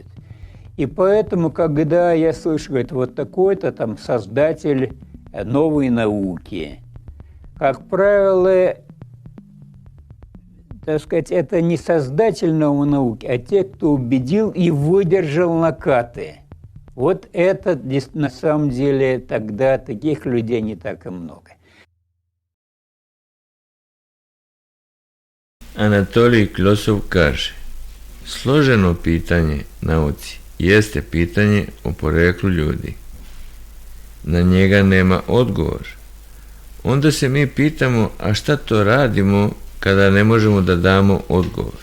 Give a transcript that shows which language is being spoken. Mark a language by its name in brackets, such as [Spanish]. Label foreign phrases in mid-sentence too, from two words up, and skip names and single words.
[Russian] И поэтому, когда я слышу, говорит, вот такой-то там создатель новой науки, как правило, так сказать, это не создатель новой науки, а те, кто убедил и выдержал накаты. Вот это на самом деле тогда таких людей не так и много. [Serbian] Anatolij Kljosov kaže: složeno pitanje nauci jeste pitanje o poreklu ljudi. Na njega nema odgovor. Onda se mi pitamo, a šta to radimo kada ne možemo da damo odgovor?